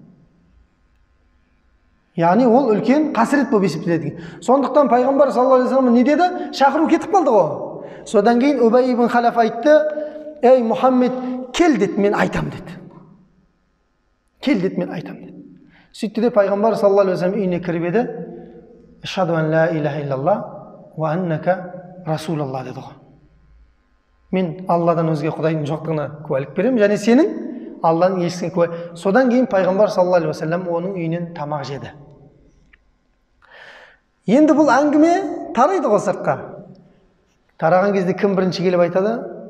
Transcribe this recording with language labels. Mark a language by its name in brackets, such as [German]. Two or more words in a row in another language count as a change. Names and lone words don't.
[Kazakh] Яғни ол үлкен қасірет болып есептеледі. Сондықтан пайғамбар [Arabic] صلى الله عليه وسلم [Kazakh] не деді? Шақыру кетіп қалды ғой. Содан кейін Убай ибн Халаф айтты, ей Мұхаммед, кел деді, мен айтам деді. Кел деді, мен айтам деді. Сөйтті де пайғамбар [Arabic] صلى الله عليه وسلم [Kazakh] үйіне кіріп еді, [Arabic] أشهد أن لا إله إلا الله وأنك رسول الله [Kazakh] деді ғой. Мен Алладан өзге Құдайдың жоқтығына куәлік беремін, және сенің Алланың елшісіне куә. Содан кейін пайғамбар [Arabic] صلى الله عليه وسلم [Kazakh] оның үйінен тамақ жеді. Енді бұл әңгіме тарайды ғой сыртқа. Тараған кезде кім бірінші келіп айтады?